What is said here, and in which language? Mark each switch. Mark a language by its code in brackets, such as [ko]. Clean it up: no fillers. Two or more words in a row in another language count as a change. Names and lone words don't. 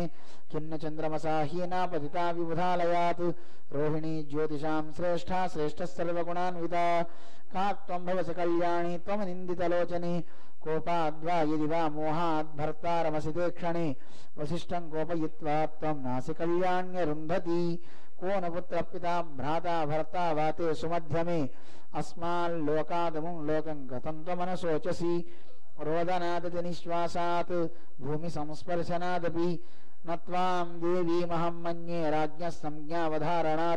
[sa] కిన్న చంద్రమసా హీనా పతితా విబుధాలయాత్ రోహిణీ జ్యోతిషాం శ్రేష్ఠా శ్రేష్ఠ సర్వగుణాన్వితా. కాత్వం భవసి కళ్యాణి త్వమనిందితలోచని. కోపాద్వా యది వా మోహాద్ భర్తారమసి తే క్షణే. వసిష్ఠం కోపయిత్వా త్వం నాసి కళ్యాణ్యరుంధతి. को न पुत्र पिता भ्राता भर्ता वाते सुमध्यमे. अस्माल्लोकादमुं लोकं गतं त्वमनशोचसि. रोदनादति निश्वासात् भूमि संस्पर्शनादपि. न त्वां देवीमहं मन्ये राज्ञः संज्ञावधारणात्.